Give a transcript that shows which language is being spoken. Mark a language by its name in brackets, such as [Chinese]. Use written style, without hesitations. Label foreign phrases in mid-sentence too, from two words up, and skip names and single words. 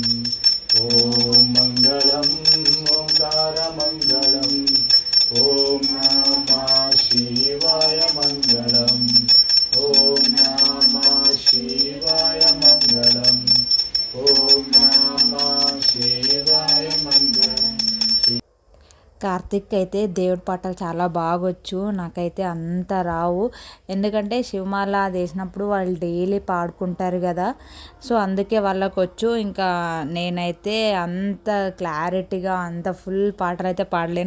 [Sanskrit] ॐ मङ्गलम् ओङ्कारमङ्गलम् ॐ नमः शिवाय मङ्गलम् ॐ नमः शिवाय मङ्गलम् ॐ नमः शिवाय मङ्गलम् [Telugu] కార్తిక్ అయితే దేవుడి పాటలు చాలా బాగొచ్చు, నాకైతే అంత రావు. ఎందుకంటే శివమాల వేసినప్పుడు వాళ్ళు డైలీ పాడుకుంటారు కదా, సో అందుకే వాళ్ళకు వచ్చు. ఇంకా నేనైతే అంత క్లారిటీగా అంత ఫుల్ పాటలు అయితే పాడలేను.